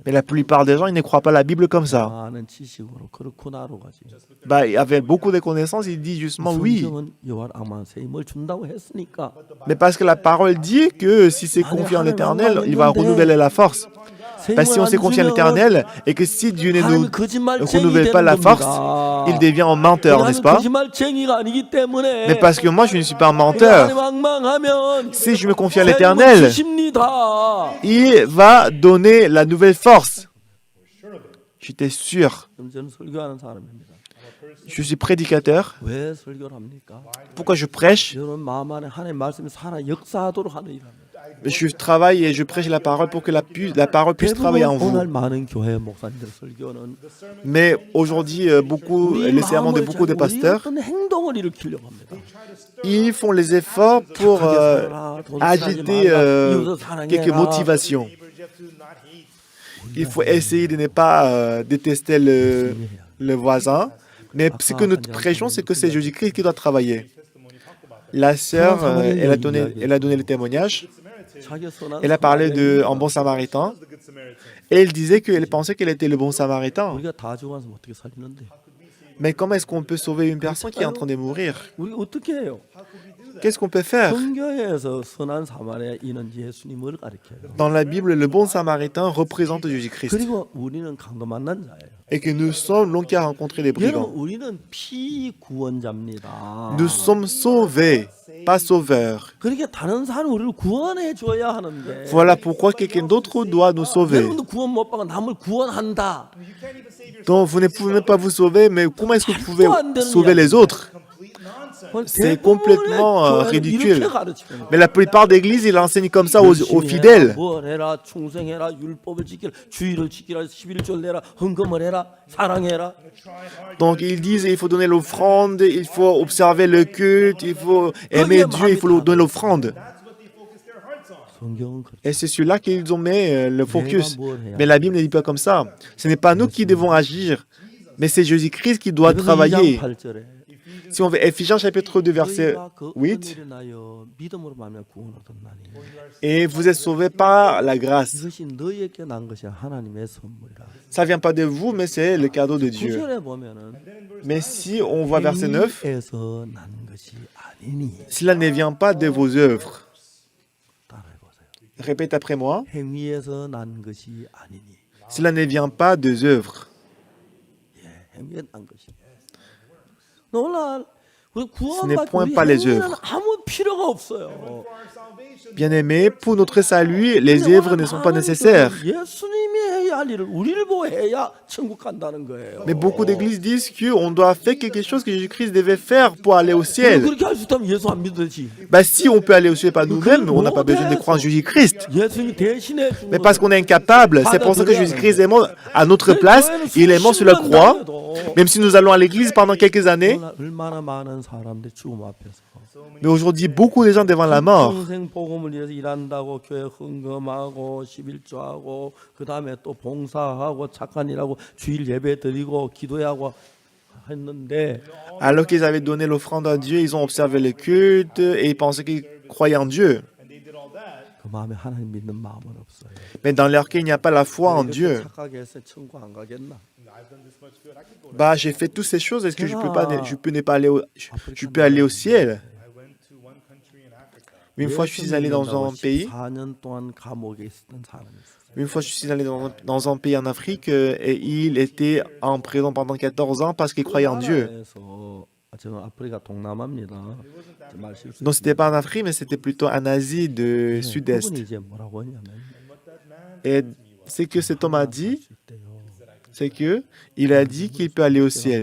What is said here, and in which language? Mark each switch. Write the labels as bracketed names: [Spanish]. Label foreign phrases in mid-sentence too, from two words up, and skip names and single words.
[French] Mais la plupart des gens, ils ne croient pas la Bible comme ça. [Korean] 많은 지식으로 그렇구나로 가지. [French] Bah, avec beaucoup de connaissances, il dit justement oui. [Korean] 성경은 여호와 악만 새 힘을 준다고 했으니까. [French] Mais parce que la parole dit que si c'est confié en l'Éternel, il va renouveler la force. Parce que si on s'est confié à l'Éternel et que si Dieu ne nous renouvelle pas la force, il devient un menteur, n'est-ce pas? Mais parce que moi, je ne suis pas un menteur. Si je me confie à l'Éternel, il va donner la nouvelle force. J'étais sûr. [Korean] 저는 설교하는 사람입니다. [French] Je suis prédicateur. [Korean] 왜 설교를 합니까? [French] Pourquoi je prêche? [Korean] 여러분 마음 안에 하나님의 말씀이 살아 역사하도록 하는 일합니다. [French] Je travaille et je prêche la parole pour que la parole puisse travailler en vous. [Korean] 오늘 많은 교회 목사님들 설교는 [French] Mais aujourd'hui, les sermons de beaucoup de pasteurs, [Korean] 어떤 행동을 일으키려고 합니다. [French] ils font les efforts pour agiter quelques motivations. Il faut essayer de ne pas détester le voisin. Mais ce que nous prêchons, c'est que c'est Jésus-Christ qui doit travailler. La sœur, elle a donné le témoignage. Elle a parlé d'un bon samaritain. Et elle disait qu'elle pensait qu'elle était le bon samaritain. [Korean] 우리가 다 죽어서 어떻게 살리는데? [French] Mais comment est-ce qu'on peut sauver une personne qui est en train de mourir? [Korean] 우리 어떻게 해요? [French] Qu'est-ce qu'on peut faire? [Korean] 성경에서 선한 사마리아인은 예수님을 가리켜요. [French] Dans la Bible, le bon samaritain représente Jésus-Christ. [Korean] 그리고 우리는 강도 만난 자예요. [French] Et que nous sommes l'homme qui a rencontré les [Korean] 여러분 [French] brigands. [Korean] 우리는 피구원자입니다. [French] Nous sommes sauvés, pas sauveurs. [Korean] 그러니까 다른 사람 우리를 구원해 줘야 하는데. [French] Voilà pourquoi quelqu'un d'autre doit nous sauver. [Korean] 여러분도 구원 못 받고 남을 구원한다. [French] Donc vous ne pouvez même pas vous sauver, mais comment est-ce que vous pouvez sauver les autres? C'est complètement ridicule. Mais la plupart des églises, ils enseignent comme ça aux fidèles. [Korean] 뭘 해라, 충성해라, 율법을 지키라, 주의를 지키라, 11절 내라, 헌금을 해라, 사랑해라. [French] Donc ils disent il faut donner l'offrande, il faut observer le culte, il faut aimer Dieu, il faut donner l'offrande. [Korean] 성경은 그렇죠. [French] Et c'est celui-là qu'ils ont mis le focus. Mais la Bible ne dit pas comme ça. Ce n'est pas nous qui devons agir, mais c'est Jésus-Christ qui doit travailler. [Korean] 8절에 [French] Si on veut Éphésiens chapitre 2 verset 8, [Korean] 믿음으로 말미암아 구원을 얻었나니 [French] et vous êtes sauvés par la grâce. [Korean] 이것이 너희에게 난 것이 하나님의 선물이라. [French] Ça vient pas de vous, mais c'est le cadeau de Dieu. [Korean] 9절에 보면은 [French] Mais si on voit verset 9, [Korean] 행위에서 난 것이 아니니. [French] cela ne vient pas de vos œuvres. [Korean] 따라해 보세요. [French] Répète après moi. [Korean] 행위에서 난 것이 아니니. [French] Cela ne vient pas des œuvres. [Korean] 예, 행위에 난 것이. 놀라. 우리 [French] Ce [Korean] 구원 [French] n'est [Korean] 받고 [French] point [Korean] 우리 [French] par les [Korean] 행위는 [French] œuvres. [Korean] 아무 필요가 없어요. [French] Bien-aimés, pour notre salut, les œuvres ne sont pas nécessaires. [Korean] 예수님이 해야 할 일을 우리를 보고 해야 천국 간다는 거예요. [French] Mais beaucoup d'églises disent qu'on doit faire quelque chose que Jésus-Christ devait faire pour aller au ciel. [Korean] 그렇게 할 수 있다면 예수 안 믿어야지. [French] Bah, si on peut aller au ciel par nous-mêmes, on n'a pas besoin de croire en Jésus-Christ. [Korean] 예수님이 대신에 죽은 [French] Mais parce qu'on est incapable, c'est pour ça que Jésus-Christ est mort à notre place. Il est mort sur la croix. Même si nous allons à l'église pendant quelques années, [Korean] 얼마나 많은 사람들이 죽음 앞에서 [French] mais aujourd'hui, beaucoup de gens devant la mort. [Korean] 평생 복음을 위해서 일한다고 교회 헌금하고 11조하고 그 다음에 또 봉사하고 착한 일하고 주일 예배 드리고 기도하고 했는데 [French] Alors qu'ils avaient donné l'offrande à Dieu, ils ont observé le culte et ils pensaient qu'ils croyaient en Dieu. [Korean] 그 마음에 하나님 믿는 마음은 없어요. [French] Mais dans leur cœur, il n'y a pas la foi en Dieu. [Korean] 착하게 해서 천국 안 가겠나? [French] Bah, j'ai fait toutes ces choses. Est-ce que je peux ne pas aller je peux aller au ciel? Une fois, je suis allé dans un pays. [Korean] 14년 동안 감옥에 있었던 사람이 있었어요. [French] Une fois, je suis allé dans un pays en Afrique et il était en prison pendant 14 ans parce qu'il croyait en Dieu. [Korean] 나라에서 저는 아프리카 동남아입니다. 말 실수. [French] Donc, c'était pas en Afrique, mais c'était plutôt en Asie de Sud-Est. [Korean] 그분이 이제 뭐라고 했냐면 [French] Et ce que cet homme a dit, c'est que il a dit qu'il peut aller au ciel.